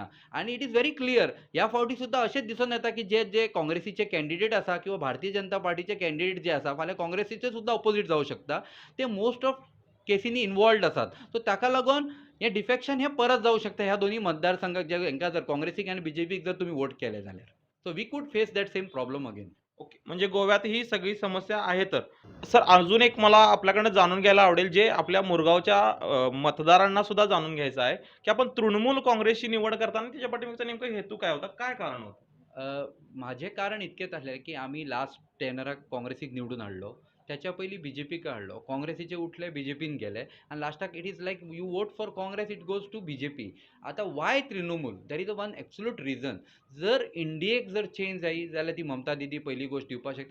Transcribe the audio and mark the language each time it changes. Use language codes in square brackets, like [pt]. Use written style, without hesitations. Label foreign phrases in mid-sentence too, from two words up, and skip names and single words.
[kok] आनी [en] it is very clear [kok] ह्या फावटी सुद्दां अशेंच दिसून येता की जे काँग्रेसीचे कॅन्डिडेट आसा किंवा भारतीय जनता पार्टीचे कॅन्डिडेट जे आसा फाल्यां काँग्रेसीचे सुद्दां ऑपोजीट जावं शकता, ते [en] most of [kok] केसींनी इन्वॉल्वड आसात. सो ताका लागून हें डिफेक्शन हें परत जावं शकता ह्या दोन्ही मतदारसंघाक, जे हांकां जर काँग्रेसीक आनी बीजेपीक जर तुमी वोट केले जाल्यार. [en] So we could face that same problem again. ओके. [mr] म्हणजे गोव्यात ही सगळी समस्या आहे तर. सर, अजून एक मला आपल्याकडनं जाणून घ्यायला आवडेल, जे आपल्या मुरगावच्या मतदारांना सुद्धा जाणून घ्यायचं आहे, की आपण तृणमूल काँग्रेसची निवड करताना त्याच्या पाठीमागचा नेमका हेतू काय होता? काय कारण होतं? [kok] माझे कारण इतकेच आहे की आम्ही लास्ट टेनराक काँग्रेसीक निवडून हाडलो. त्याच्या पयलीं BJPक हाडलो. काँग्रेसीचे उठले, BJPन गेले आनी लास्टाक [en] it is like you vote for Congress it goes to BJP. [kok] आतां वाय तृणमूल? [en] There is a one absolute reason. [kok] जर इंडियेक जर चेंज जायी जाल्यार ती ममता दिदी पयली गोश्ट दिवपाक शकता.